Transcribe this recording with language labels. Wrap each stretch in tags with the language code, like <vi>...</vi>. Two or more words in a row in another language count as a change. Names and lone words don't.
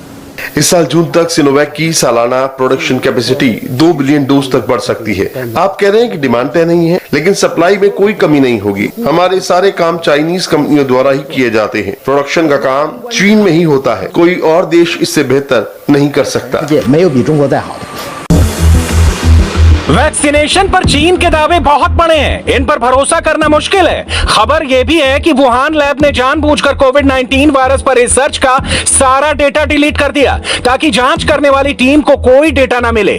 <hi>इस साल जून तक सिनोवैक की सालाना</hi> <en>production capacity</en> <hi>2</hi> <en>billion doses</en> <hi>तक बढ़ सकती है। आप कह रहे हैं कि डिमांड तय नहीं है, लेकिन सप्लाई में कोई कमी नहीं होगी। हमारे सारे काम चाइनीज कंपनियों द्वारा ही किए जाते हैं। प्रोडक्शन का काम चीन में ही होता है। कोई और देश इससे बेहतर नहीं कर सकता।</hi> <zh>没有比中国再好的。</zh> <hi>वैक्सीनेशन पर चीन के दावे बहुत बड़े हैं, इन पर भरोसा करना मुश्किल है। खबर यह भी है कि वुहान लैब ने जानबूझकर कोविड-19 वायरस पर रिसर्च का सारा डेटा डिलीट कर दिया, ताकि जांच करने वाली टीम को कोई डेटा ना मिले।</hi>